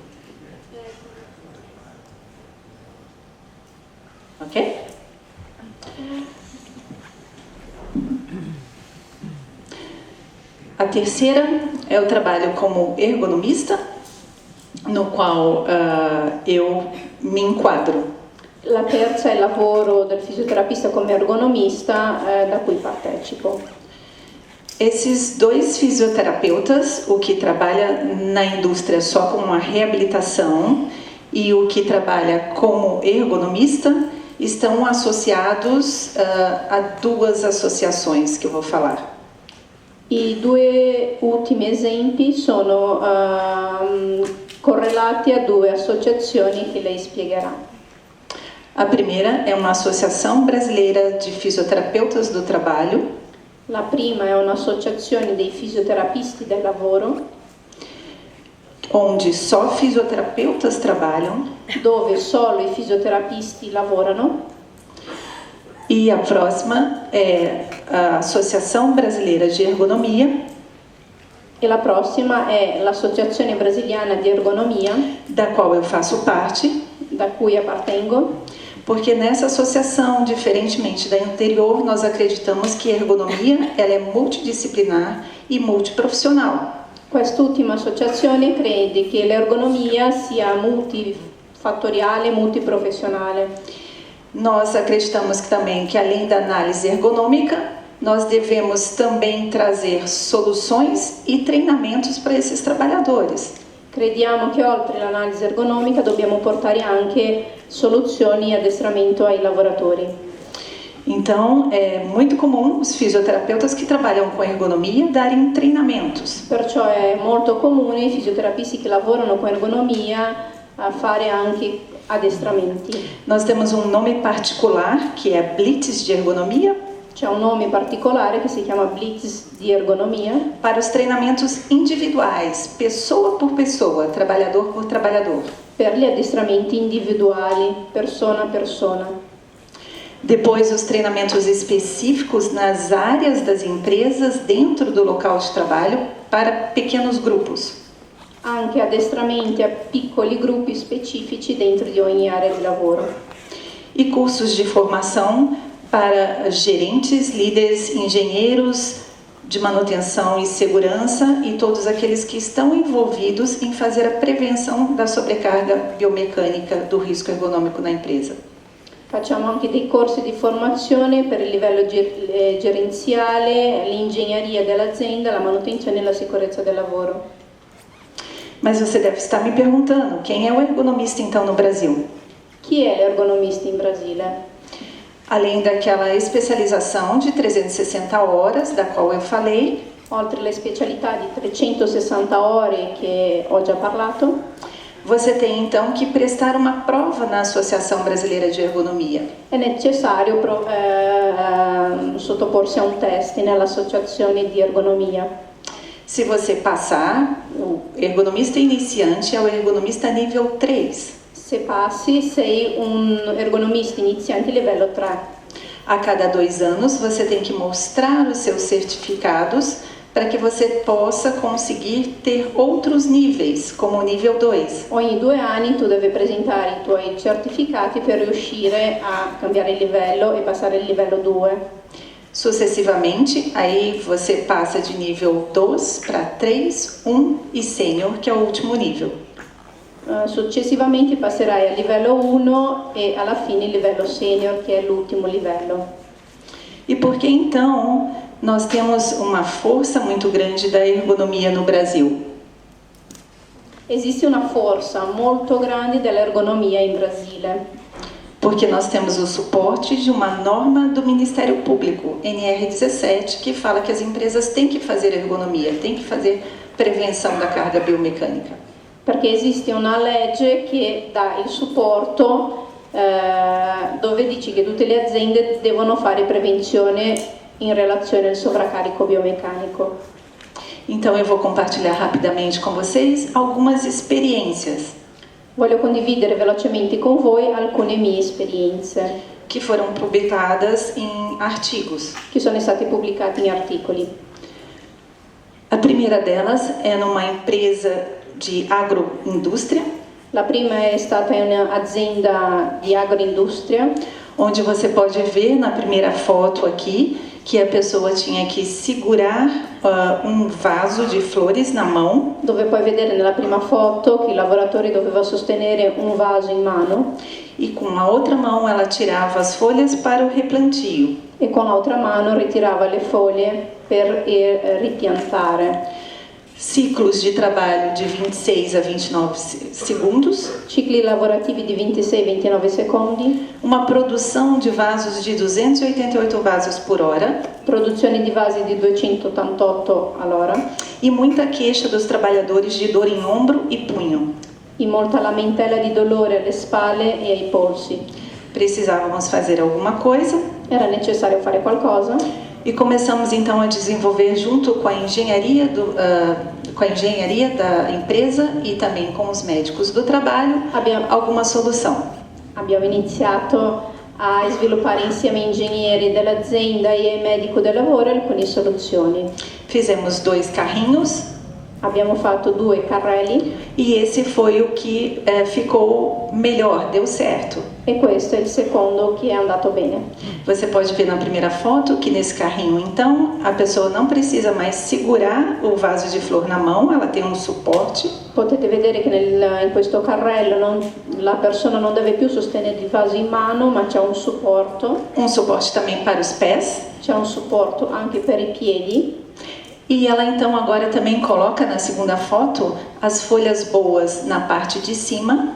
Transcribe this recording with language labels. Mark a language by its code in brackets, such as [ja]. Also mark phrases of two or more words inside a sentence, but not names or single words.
[pt] Ok? A terceira é o trabalho como ergonomista, no qual eu me enquadro. [it] La terza è il lavoro del fisioterapista come ergonomista, da cui partecipo. [pt] Esses dois fisioterapeutas, o que trabalha na indústria só com a reabilitação e o que trabalha como ergonomista estão associados a duas associações que eu vou falar. [it] I due ultimi esempi sono correlati a due associazioni che lei spiegherà. [pt] A primeira é uma Associação Brasileira de Fisioterapeutas do Trabalho. [it] La prima è un'associazione dei fisioterapisti del lavoro, [pt] onde só fisioterapeutas trabalham. [it] Dove solo i fisioterapisti lavorano. [pt] E a próxima é a Associação Brasileira de Ergonomia. [it] E la prossima è l'Associazione Brasiliana di Ergonomia, [pt] da qual eu faço parte, [it] da cui appartengo, [pt] porque nessa associação, diferentemente da anterior, nós acreditamos que a ergonomia ela é multidisciplinar e multiprofissional. [it] Quest'ultima associazione crede che l'ergonomia sia multifattoriale e multiprofessionale. [pt] Nós acreditamos também que além da análise ergonômica, nós devemos também trazer soluções e treinamentos para esses trabalhadores. [it] Crediamo che oltre l'analisi ergonomica dobbiamo portare anche soluzioni e addestramento ai lavoratori. [pt] Então, é muito comum os fisioterapeutas que trabalham com ergonomia darem treinamentos. [it] Perciò è molto comune i fisioterapisti che lavorano con ergonomia a fare anche addestramenti. [pt] Nós temos um nome particular que é Blitz de ergonomia. [it] C'è un nome particolare che si chiama Blitz di ergonomia [pt] para os treinamentos individuais, pessoa por pessoa, trabalhador por trabalhador. [it] Per gli addestramenti individuali, persona a persona. [pt] Depois os treinamentos específicos nas áreas das empresas dentro do local de trabalho para pequenos grupos. [it] Anche addestramenti a piccoli gruppi specifici dentro di ogni area di lavoro. [pt] E cursos de formação para gerentes, líderes, engenheiros de manutenção e segurança e todos aqueles que estão envolvidos em fazer a prevenção da sobrecarga biomecânica do risco ergonômico na empresa. [it] Facciamo anche dei corsi di formazione per il livello gerenziale, l'ingegneria dell'azienda, la manutenzione e la sicurezza del lavoro. [pt] Mas você deve estar me perguntando, quem é o ergonomista então no Brasil? [it] Chi è l'ergonomista in Brasile? [pt] Além daquela especialização de 360 horas, da qual eu falei, [it] oltre alle specialità di 360 ore che ho già parlato, [pt] você tem então que prestar uma prova na Associação Brasileira de Ergonomia. [it] È necessario sottoporsi a un test nell'associazione di ergonomia. [pt] Se você passar, o ergonomista iniciante é o ergonomista nível 3. [it] Se passi, sei un ergonomista iniziante livello 3. [pt] A cada 2 anos, você tem que mostrar os seus certificados para que você possa conseguir ter outros níveis, como o nível 2. [it] Ogni 2 anni tu devi presentare i tuoi certificati per riuscire a cambiare il livello e passare il livello 2. [pt] Sucessivamente, aí você passa de nível 2 para 3, 1 e sênior, que é o último nível. [it] Successivamente passerai al livello 1 e alla fine il livello senior, che è l'ultimo livello. [pt] E por que então nós temos uma força muito grande da ergonomia no Brasil? [it] Esiste una forza molto grande dell'ergonomia in Brasile. [pt] Porque nós temos o suporte de uma norma do Ministério Público, NR17, que fala que as empresas têm que fazer ergonomia, têm que fazer prevenção da carga biomecânica. [it] Perché esiste una legge che dà il supporto dove dice che tutte le aziende devono fare prevenzione in relazione al sovraccarico biomeccanico. [pt] Então eu vou compartilhar rapidamente com vocês algumas experiências. [it] Voglio condividere velocemente con voi alcune mie esperienze [pt] que foram publicadas em artigos. [it] Che sono state pubblicate in articoli. [pt] A primeira delas é numa empresa de agroindústria. [it] La prima è stata in un'azienda di agroindustria, [pt] onde você pode ver na primeira foto aqui que a pessoa tinha que segurar um vaso de flores na mão. [it] Dove puoi vedere nella prima foto che il lavoratore doveva sostenere un vaso in mano. [pt] E com a outra mão ela tirava as folhas para o replantio. [it] E con l'altra mano ritirava le foglie per ripiantare. [pt] ciclos de trabalho de 26 a 29 segundos, [it] cicli lavorativi di 26-29 secondi, [pt] uma produção de vasos de 288 vasos por hora [it] produzione di vasi di 288 all'ora [pt] e muita queixa dos trabalhadores de dor em ombro e punho. [it] e molta lamentela di dolore alle spalle e ai polsi. [pt] Precisávamos fazer alguma coisa [it] Era necessario fare qualcosa [pt] e começamos então a desenvolver junto com a engenharia da empresa e também com os médicos do trabalho alguma solução. [it] abbiamo iniziato a sviluppare insieme ai ingegneri dell'azienda e ai medici del lavoro alcune soluzioni. [pt] Fizemos 2 carrinhos [it] Abbiamo fatto 2 carrelli [pt] e esse foi o que ficou melhor, deu certo. [it] e questo è il secondo che è andato bene. [pt] Você pode ver na primeira foto que nesse carrinho, então, a pessoa não precisa mais segurar o vaso de flor na mão, ela tem um suporte. [it] Potete vedere che in questo carrello la persona non deve più sostenere il vaso in mano, ma c'è un supporto. [pt] Um suporte também para os pés. [it] C'è un supporto anche per i piedi. [pt] E ela então agora também coloca na segunda foto as folhas boas na parte de cima.